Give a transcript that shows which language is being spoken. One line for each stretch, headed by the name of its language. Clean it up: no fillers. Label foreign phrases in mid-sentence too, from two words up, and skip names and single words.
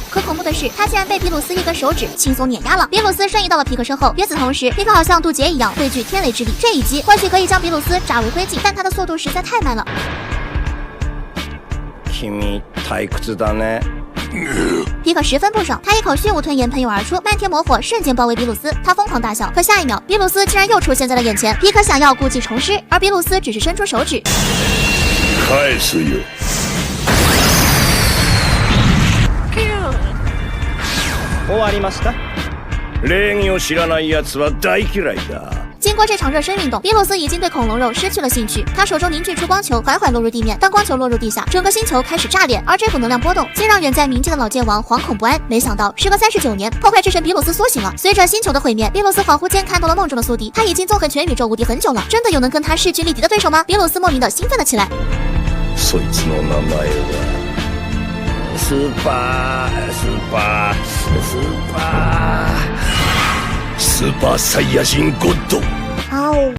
Chinese: 可恐怖的是，他竟然被比鲁斯一根手指轻松碾压了。比鲁斯瞬移到了皮克身后，与此同时，皮克好像渡劫一样汇聚天雷之力，这一击或许可以将比鲁斯炸为灰烬，但他的速度实在太慢了。
Japanese: 君退屈だね。
Chinese: 皮可十分不爽，他一口血雾吞炎喷涌而出，漫天魔火瞬间包围比鲁斯，他疯狂大笑。可下一秒，比鲁斯竟然又出现在了眼前。皮可想要故技重施，而比鲁斯只是伸出手指。
Japanese: 返すよ。終わりました。礼儀を知らない奴は大嫌いだ。
Chinese: 经过这场热身运动，比鲁斯已经对恐龙肉失去了兴趣。他手中凝聚出光球，缓缓落入地面。当光球落入地下，整个星球开始炸裂，而这股能量波动竟让远在冥界的老剑王惶恐不安。没想到，时隔39年，破坏之神比鲁斯苏醒了。随着星球的毁灭，比鲁斯恍惚间看到了梦中的宿敌，他已经纵横全宇宙无敌很久了，真的有能跟他势均力敌的对手吗？比鲁斯莫名的兴奋了起来。
Japanese: そいつの名前はスーパーサイヤ人ゴッド。